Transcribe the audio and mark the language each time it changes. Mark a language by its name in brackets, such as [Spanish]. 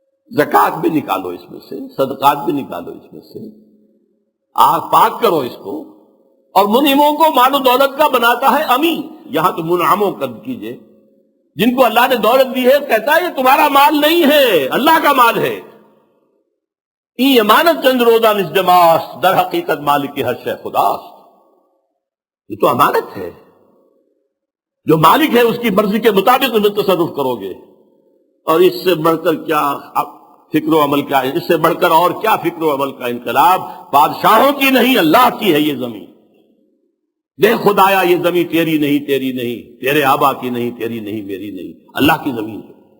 [Urdu] زکوٰۃ بھی نکالو اس میں سے، صدقات بھی نکالو اس میں سے، پاک کرو اس کو. اور منعموں کو مال و دولت کا بناتا ہے امین. یہاں تو منعموں کا کیجئے، جن کو اللہ نے دولت دی ہے، کہتا ہے یہ تمہارا مال نہیں ہے، اللہ کا مال ہے. [Persian] این امانت چند روزہ نزدماس، در حقیقت مالک کی ہر شے خداست. [Urdu] یہ تو امانت ہے. جو مالک ہے اس کی مرضی کے مطابق تم تصرف کرو گے. اور اس سے بڑھ کر کیا فکر و عمل کا، اس سے بڑھ کر اور کیا فکر و عمل کا انقلاب. بادشاہوں کی نہیں، اللہ کی ہے یہ زمین. دیکھ خدایا یہ زمین تیری نہیں، تیری نہیں، تیرے آبا کی نہیں، تیری نہیں، میری نہیں، اللہ کی زمین ہے.